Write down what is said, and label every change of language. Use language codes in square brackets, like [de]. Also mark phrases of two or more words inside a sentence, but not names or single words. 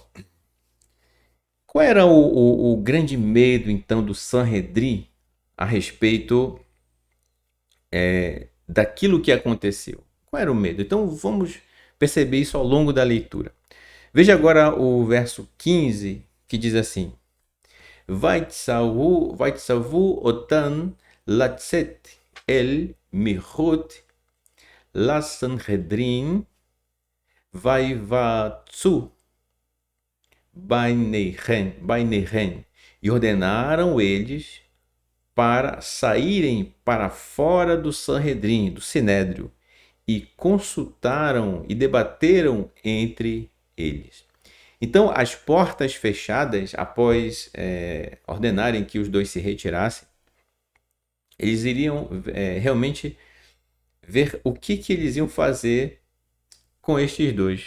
[pt] Qual era o grande medo, então, do Sanhedrin a respeito daquilo que aconteceu? Qual era o medo? Então vamos perceber isso ao longo da leitura. Veja agora o verso 15, que diz assim: [he] ויצוו אותם לצאת אל מחוץ לסנהדרין ויוועצו ביניהם. [pt] E ordenaram eles para saírem para fora do Sanhedrin, do Sinédrio, e consultaram e debateram entre eles. Então, as portas fechadas, após ordenarem que os dois se retirassem, eles iriam realmente ver o que eles iam fazer com estes dois.